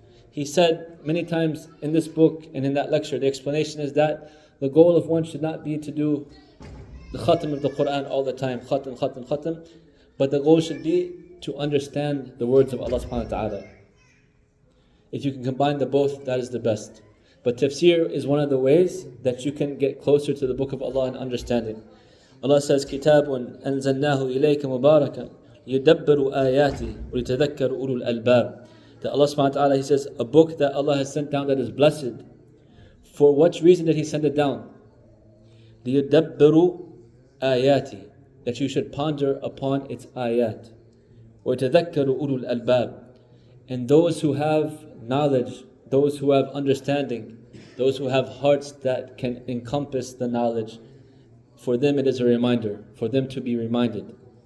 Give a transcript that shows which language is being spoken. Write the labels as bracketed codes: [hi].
[en] He said many times in this book and in that lecture, the explanation is that the goal of one should not be to do the khatam of the Qur'an all the time, khatam, khatam, khatam, but the goal should be to understand the words of Allah subhanahu wa ta'ala. If you can combine the both, that is the best. But tafsir is one of the ways that you can get closer to the book of Allah and understanding. Allah says, [ar] كِتَابٌ أَنزَلْنَاهُ إِلَيْكَ مُبَارَكًا يُدَبِّرُ آيَاتِهِ وَلِتَذَكَّرُ أُولُو الْأَلْبَابِ. [en] That Allah subhanahu wa ta'ala, He says, a book that Allah has sent down that is blessed. For what reason did He send it down? [ar] لِيُدَبِّرُ آيَاتِهِ, [en] that you should ponder upon its ayat. [ar] وَيَتَذَكَّرُ أُولُو الْأَلْبَابِ, [en] and those who have knowledge, those who have understanding, those who have hearts that can encompass the knowledge, for them it is a reminder, for them to be reminded.